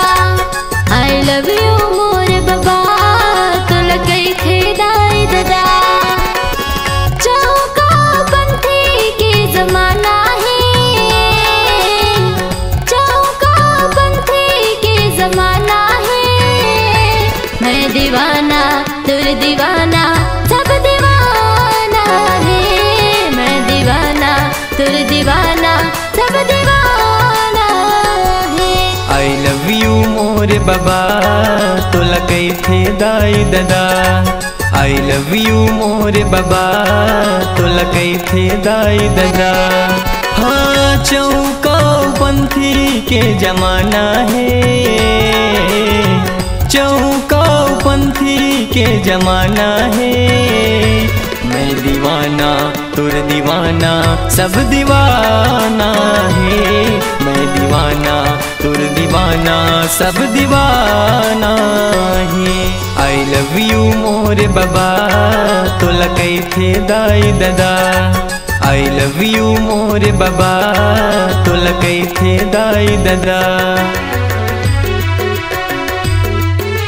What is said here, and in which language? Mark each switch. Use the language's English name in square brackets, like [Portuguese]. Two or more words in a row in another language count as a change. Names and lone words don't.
[English] I love you [Chhattisgarhi] मोर बाबा, तुला कई थी दाई दादा। चौका पंथी के जमाना है, चौका पंथी के जमाना है। मैं दीवाना तुर दीवाना सब दीवाना है। मैं दीवाना तुर दीवाना सब दीवाना है। [English] I love you [Chhattisgarhi] मोर बाबा, तुला कई थे दाई दादा। [English] I love you [Chhattisgarhi] मोर बाबा, तुला कई थे दाई दादा। हाँ चौका पंथी के जमाना है, चौका पंथी के जमाना है। मैं दीवाना तुर दीवाना सब दीवाना है। मैं दीवाना तुर दीवाना सब दीवाना है। [English] I love you [Chhattisgarhi] मोर बाबा, तुला कई थे दाई दादा। [English] I love you [Chhattisgarhi] मोर बाबा, तुला कई थे दाई दादा।